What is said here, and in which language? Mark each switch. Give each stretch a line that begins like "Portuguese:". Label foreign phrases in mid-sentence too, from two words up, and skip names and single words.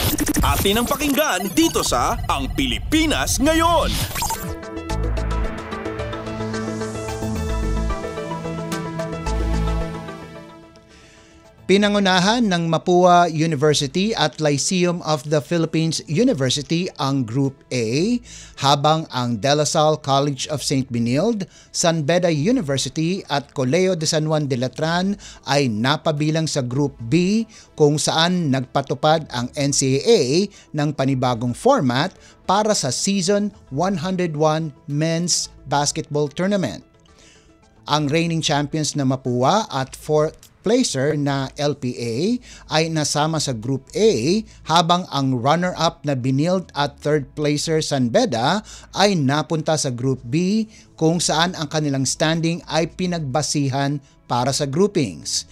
Filipino: Atin ang pakinggan dito sa Ang Pilipinas Ngayon. Pinangunahan ng Mapua University at Lyceum of the Philippines University ang Group A, habang ang De La Salle College of St. Benilde, San Beda University at Colegio de San Juan de Latran ay napabilang sa Group B, kung saan nagpatupad ang NCAA ng panibagong format para sa Season 101 Men's Basketball Tournament. Ang reigning champions na Mapua at fourth placer na LPA ay nasama sa Group A, habang ang runner-up na Benilde at third placer San Beda ay napunta sa Group B, kung saan ang kanilang standing ay pinagbasihan para sa groupings.